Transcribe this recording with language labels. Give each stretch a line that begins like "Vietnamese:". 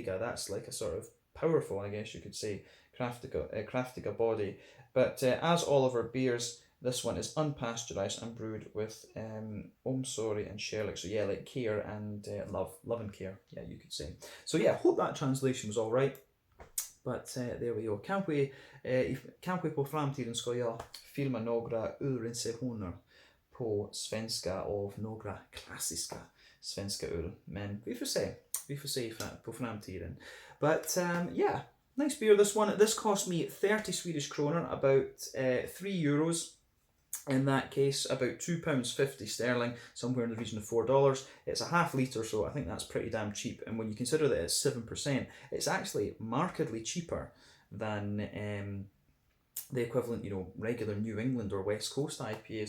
English: That's like a sort of powerful, I guess you could say, craftiga body. But as all of our beers, this one is unpasteurised and brewed with omsorg and kärlek. So yeah, like care and love and care, yeah, you could say. So yeah, hope that translation was all right. But there we go.
Swedish: Kanske på framtiden ska jag filma några recensioner på svenska av några klassiska svenska öl. Men vi får se på framtiden.
English: But yeah, nice beer, this one. This cost me 30 Swedish kronor, about €3. In that case, about £2.50 sterling, somewhere in the region of $4. It's a half litre, so I think that's pretty damn cheap. And when you consider that it's 7%, it's actually markedly cheaper than the equivalent, you know, regular New England or West Coast IPA.